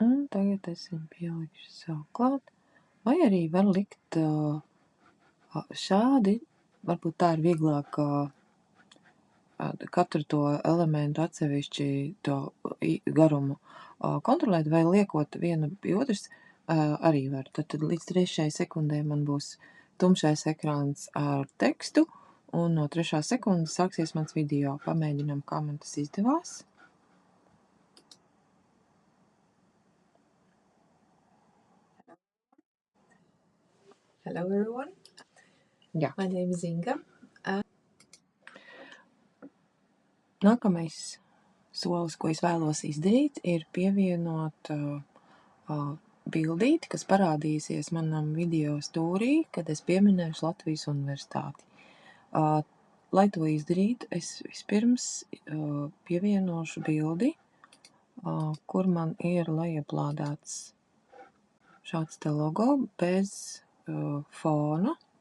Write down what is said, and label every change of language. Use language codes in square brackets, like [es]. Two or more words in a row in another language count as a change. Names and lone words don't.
[lv] Un tagad es viņu pielikšu sev klāt. Vai arī var likt šādi, varbūt tā ir vieglāk katru to elementu atsevišķi to garumu kontrolēt, vai liekot vienu pie otras arī var. Tad līdz 3. sekundē man būs tumšais ekrāns ar tekstu, un no 3. sekundes sāksies mans video. Pamēģinām, kā man tas izdevās. [en] Hello everyone. [lv] Jā. [en] My name is Inga. [lv] Nākamais solis, ko es vēlos izdarīt, ir pievienot bildīti, kas parādīsies manam video stūrī, kad es pieminēšu Latvijas universitāti. Lai to izdarītu, es vispirms pievienošu bildi, kur man ir lejuplādēts šāds te logo bez fona.